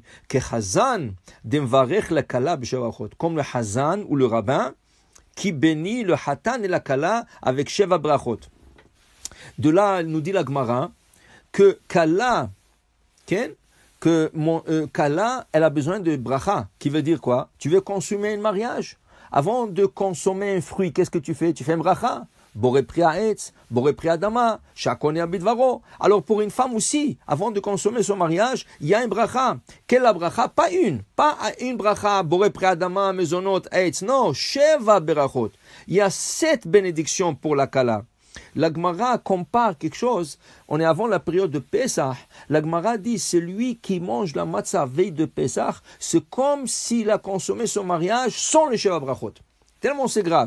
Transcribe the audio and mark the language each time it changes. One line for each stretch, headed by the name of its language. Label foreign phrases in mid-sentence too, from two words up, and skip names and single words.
Aramaic: כחזנא דמברך לכלה בשבחות,
French: comme le Hazan ou le rabbin qui bénit le Hatan et la kala avec
Hebrew: שבע ברכות.
French: De là, nous dit la Gemara que kala, kala, elle a besoin de bracha, qui veut dire quoi? Tu veux consommer un mariage? Avant de consommer un fruit, qu'est-ce que tu fais? Tu fais un bracha.
Hebrew: בורא פרי העץ בורא פרי האדמה שהכל נהיה בדברו.
French: Alors pour une femme aussi, avant de consommer son mariage, il y a un bracha. Quelle la bracha? Pas une bracha,
Hebrew: בורא פרי האדמה,
French: mezonot, ha'etz.
Hebrew: Non, שבע ברכות.
French: Il y a 7 bénédictions pour la kala. La Gemara compare quelque chose. On est avant la période de Pesach. La Gemara dit, celui qui mange la matzah veille de Pesach, c'est comme s'il a consommé son mariage sans le
Hebrew: שבע ברכות.
French: Tellement c'est grave.